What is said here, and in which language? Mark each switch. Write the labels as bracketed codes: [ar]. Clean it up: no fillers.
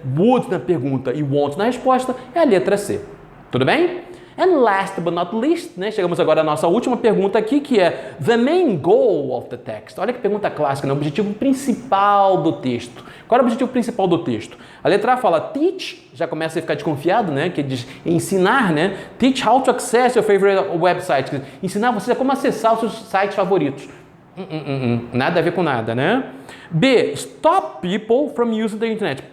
[pt] Would na pergunta e want na resposta, é a letra C. Tudo bem? [en] And last but not least, [pt] né, chegamos agora à nossa última pergunta aqui, que é [en] the main goal of the text. [pt] Olha que pergunta clássica, né? O objetivo principal do texto. Qual é o objetivo principal do texto? A letra A fala teach, já começa a ficar desconfiado, né? Que diz ensinar, né? [en] Teach how to access your favorite website. [pt] Ensinar você a como acessar os seus sites favoritos. Nada a ver com nada, né? B. [en] Stop people from using the internet.